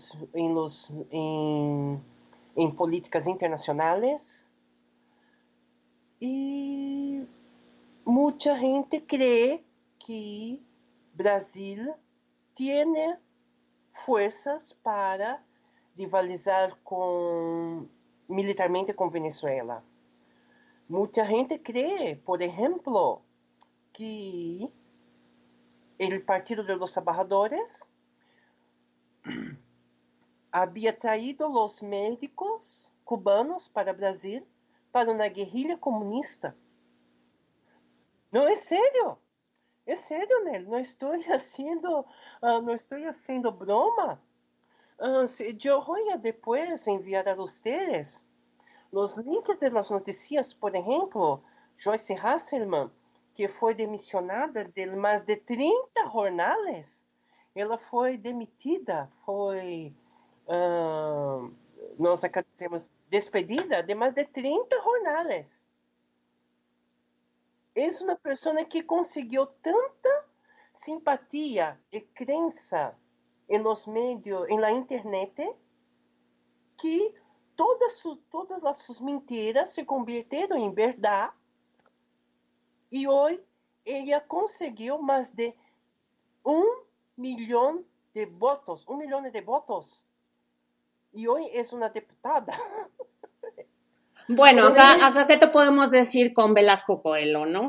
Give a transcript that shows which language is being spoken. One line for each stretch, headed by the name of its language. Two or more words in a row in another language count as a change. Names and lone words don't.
Portuguese: políticas internacionais, e muita gente crê que Brasil tem forças para rivalizar militarmente com Venezuela. Muita gente crê, por exemplo,
Spanish: que el Partido de los Trabajadores había traído los médicos cubanos para Brasil para una guerrilla comunista. No, es serio, Nel, no estoy haciendo broma. Yo voy a después enviar a ustedes los links de las noticias. Por ejemplo,
Portuguese: Joyce Hasselman, que foi demisionada de mais de 30 jornales. Ela foi demitida, nós acá dizemos, despedida de mais de 30 jornales. É uma pessoa que conseguiu tanta simpatia e crença em
Spanish: los medios, en la internet,
Portuguese: que todas as suas mentiras
Spanish: se convirtieron en verdad. Y hoy ella consiguió más de 1.000.000 de votos, 1 millón de votos. Y hoy es una diputada. Bueno, acá ¿qué te podemos decir con Velasco Coelho, no?